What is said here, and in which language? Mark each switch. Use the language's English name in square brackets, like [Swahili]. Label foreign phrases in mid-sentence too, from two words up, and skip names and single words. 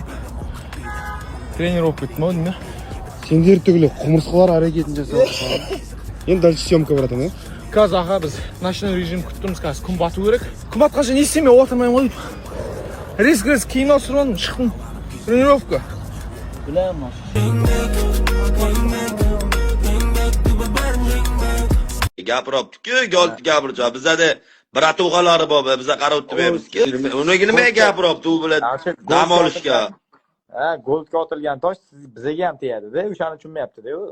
[Kazakh] Тренировка еттім ау деймін. Сендер түгілі құмырсқалар әрекетін жасап. Енді [Russian] дальше съемка [Kazakh] баратын, е? Қазір аға біз [Russian] ночной режим [Kazakh] күттіміз, қазір күн бату керек. Күн батқанша не істемей отырмайым ғой. Риск киім ауыстырып шықтым. Тренировка. Білемін. [Uzbek] Gapiribdi-ku, gol gapirdi. Bizada bratuxalari bor, biza qarab o'tmaymiz-ku. Unaga nimaga gapiribdi u bilan dam olishga? Ha, goldga otilgan tosh bizga ham tegadi-da, o'shani tushunmayapti-da u.